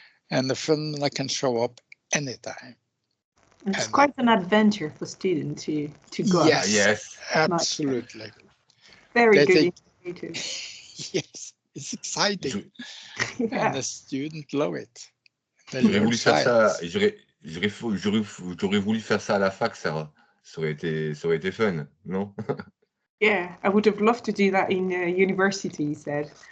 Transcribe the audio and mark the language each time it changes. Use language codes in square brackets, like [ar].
[en] And the phenomena can show up anytime. It's quite an adventure for students to go. Yes, absolutely. Very good initiative. Yes, it's exciting. Yeah. And the students love it. [fr] J'aurais voulu faire ça, j'aurais voulu faire ça à la fac, ça aurait été fun, non? [en] Yeah, I would have loved to do that in university, he said.